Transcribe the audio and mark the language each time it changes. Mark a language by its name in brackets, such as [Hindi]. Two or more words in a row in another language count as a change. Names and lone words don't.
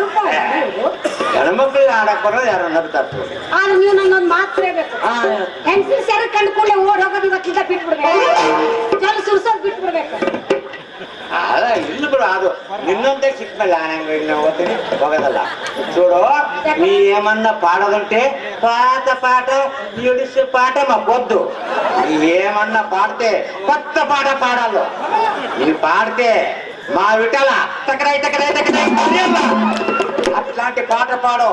[Kannada] ಹೆಣ್ಮಕ್ಳಿಗೆ ಹಾಡಕ್ ಬರೋದು ಯಾರು ನಗ್ತಾರೆ. ಆದ್ರೆ ನೀವು ನನ್ನೊಂದು ಮಾತು ಕೇಳಬೇಕು. ಹೆಂಗಸರು ಸೆರೆ ಕಂಡು ಕೂಡಲೇ ಓಡ್ ಹೋಗೋದು ಇವತ್ತಿಂದ ಬಿಟ್ಬಿಡ್ಬೇಕು. ಜನ ಸುರ್ಸೋದು ಬಿಟ್ಬಿಡ್ಬೇಕು. ಅದ ಇಲ್ಲ ಬಿಡು, ಅದು ನಿನ್ನಂತೆ ಸಿಕ್ಮೇಲೆ ನಾನು ಓದ್ತೀನಿ ಹೋಗೋದಲ್ಲ. [Telugu] చూడు నీ ఏమన్నా పాడదంటే పాత పాట ఇడిసే పాట మాకొద్దు. నీ ఏమన్నా పాడితే కొత్త పాట పాడాలి. నీ పాడితే మా విటల తకరాయి తకరాయి తకరాయి అట్లాంటి పాట పాడు.